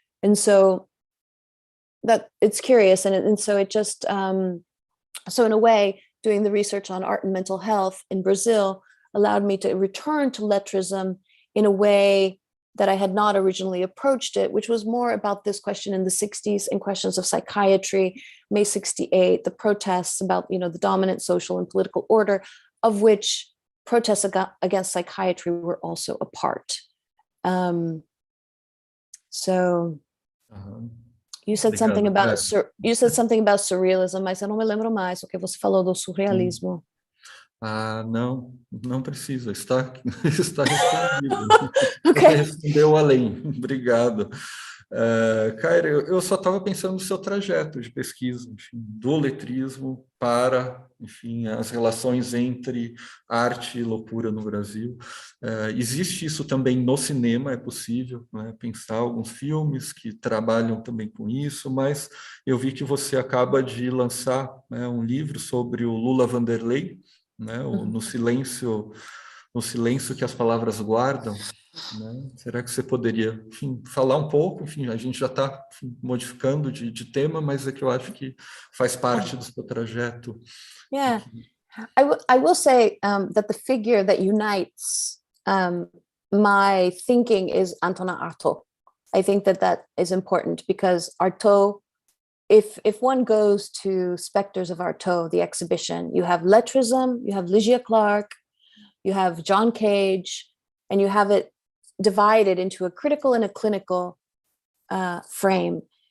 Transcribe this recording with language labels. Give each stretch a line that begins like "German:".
English: And so that it's curious. And so it just, so in a way, doing the research on art and mental health in Brazil allowed me to return to lettrism in a way that I had not originally approached it, which was more about this question in the 60s and questions of psychiatry, May 68, the protests about, the dominant social and political order, of which protests against psychiatry were also a part. So you said something about surrealism. I said,
Portuguese: não me lembro mais o que você falou do surrealismo. Não precisa, está respondido. Okay. Você respondeu além, obrigado. Kaira, eu só estava pensando no seu trajeto de pesquisa, enfim, do letrismo para, enfim, as relações entre arte e loucura no Brasil. Existe isso também no cinema, é possível, né, pensar alguns filmes que trabalham também com isso, mas eu vi que você acaba de lançar, né, um livro sobre o Lula Vanderlei, né, no silêncio que as palavras guardam, né? Será que você poderia, enfim, falar um pouco? Enfim, a gente já está modificando de tema, mas é que eu acho que faz parte do seu trajeto.
English: Yeah, I will say that the figure that unites my thinking is Antonin Artaud. I think that is important, because Artaud, if one goes to Spectres of Artaud, the exhibition, you have lettrism, you have Lygia Clark, you have John Cage, and you have it divided into a critical and a clinical frame.